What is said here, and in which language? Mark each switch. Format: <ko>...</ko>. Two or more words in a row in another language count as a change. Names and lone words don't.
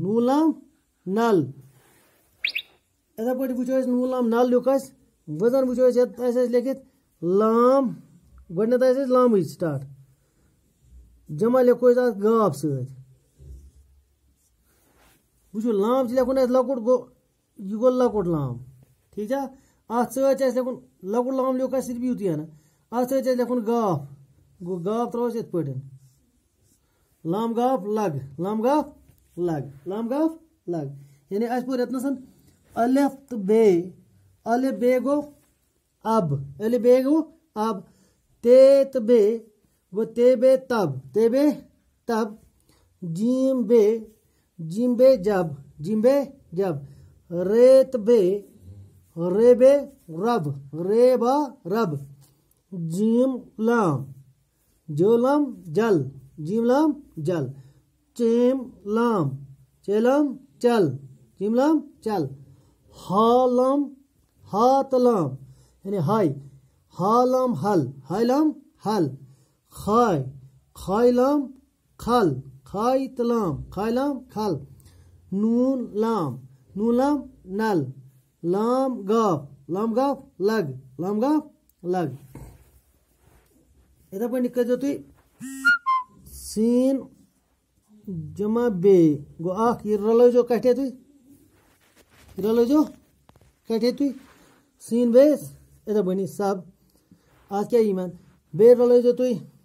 <ks>یِتھَے پٲٹھۍ وٕچھو أسۍ نوٗن لام نل لیوٚکھ اَسہِ وۄنۍ زَن وٕچھو أسۍ ییٚتہِ آسہِ اَسہِ لیکھِتھ لام گۄڈٕنٮ۪تھ آسہِ اَسہِ لامٕچ سٹاٹ جمع لیکھو أسۍ اَتھ گاف سۭتۍ وٕچھو لام چھِ لیکھُن اَسہِ لۄکُٹ گوٚو یہِ گوٚو لۄکُٹ لام ٹھیٖک چھا اَتھ سۭتۍ چھِ اَسہِ لیکھُن لۄکُٹ لام لیوٚکھ اَسہِ صرف یُتُے ہَنا اَتھ سۭتۍ چھِ اَسہِ لیکھُن گاف گوٚو گاف ترٛاوو أسۍ یِتھ پٲٹھۍ لام گاف لگ لام گاف لگ لام گاف لگ یعنی اَسہِ پوٚر ییٚتنَس الف تہٕ الف بے گوٚو اب الف بے گوٚو اب تے تہٕ بے گوٚو تے بے تب جیم بے جب رے تہٕ بے رب رے با رب جیم لام جل جیم لام جل چیم لام چل جیم لام چل ہا لام ہا تہٕ لام یعنی ہا لام حل لام حل خائے لام خل خائے تہٕ لام خل نون لام نل لام گاف لگ یِتھَے پٲٹھۍ کٔرۍزیو تُہۍ سین جمع بے گوٚو اَکھ یہِ رلٲیزیو کَٹھے تُہۍ سین بیس یِتھَے پٲٹھۍ سب اَتھ کیٛاہ یی مےٚ بیٚیہِ رلٲیزیو تُہۍ</ks>